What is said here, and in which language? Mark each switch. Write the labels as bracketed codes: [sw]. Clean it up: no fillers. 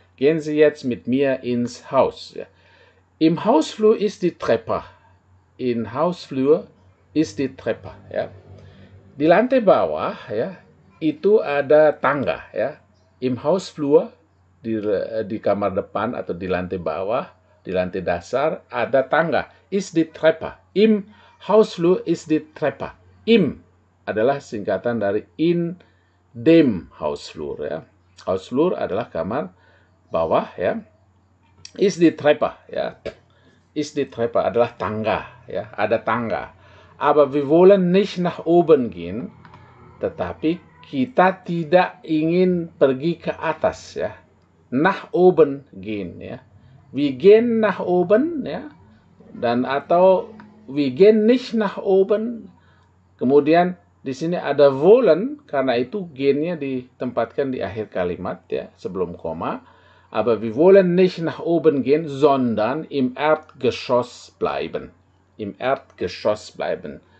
[de] Gehen Sie jetzt mit mir ins Haus, ya. Im Hausflur ist die Treppe. In Hausflur ist die Treppe, ya. [id] Di lantai bawah, ya, itu ada tangga, ya. [de] Im Hausflur, [id] di kamar depan atau di lantai bawah, di lantai dasar ada tangga. [de] Ist die Treppe. Im Hausflur ist die Treppe. [id] Im adalah singkatan dari in dem Hausflur, ya. Hausflur adalah kamar bawah, ya. [de] Ist die Treppe, [id] ya. Ist die Treppe adalah tangga, ya. Ada tangga. [de] Aber wir wollen nicht nach oben gehen, [id] tetapi kita tidak ingin pergi ke atas, ya. [de] Nach oben gehen, ya. Wir gehen nach oben, ya. [id] Dan atau [de] wir gehen nicht nach oben. [id] Kemudian di sini ada wollen, karena itu gehen-nya ditempatkan di akhir kalimat, ya, sebelum koma. [de] Aber wir wollen nicht nach oben gehen, sondern im Erdgeschoss bleiben. Im Erdgeschoss bleiben.